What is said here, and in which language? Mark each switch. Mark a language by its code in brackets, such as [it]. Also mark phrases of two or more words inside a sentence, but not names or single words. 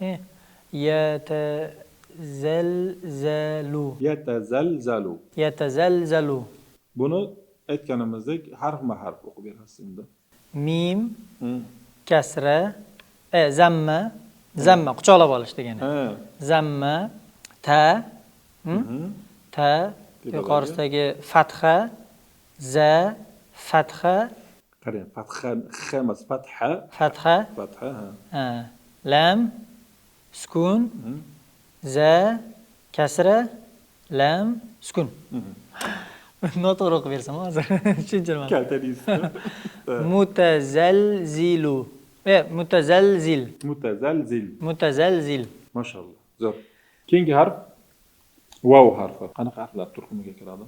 [uz] Yatazalzalu. Yatazalzalu. Yatazalzalu. Buni aytganimizdek harfma-harf o'qib berasiz endi. Mim, kasra, zamma, zamma quchoqlab olish degani. Zamma, ta, ta, yuqorisidagi fatha, za, fatha. Qarang, fatha emas, fatha. Fatha. Fatha. Lam, sukun, za, kasra, lam, sukun. Noto'g'ri o'qib bersam hozir tushuntirman. Kaltadingizmi? Mutazalzilu. Mutazalzil. Mutazalzil. Mutazalzil. Mashallah. Zo'r. Keyingi harf vav harfi. Qanaqa harflar turkumiga kiradi?